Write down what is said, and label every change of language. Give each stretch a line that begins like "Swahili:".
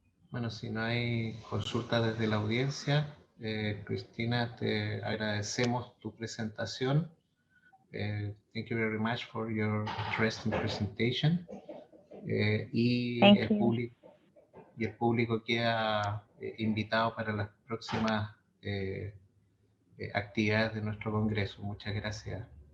Spanish: Bueno, si no hay consulta desde la audiencia, Cristina, te agradecemos tu presentación.
English: Thank you very much for your interesting presentation.
Spanish: Y el público queda invitado para las próximas actividades de nuestro Congreso. Muchas gracias.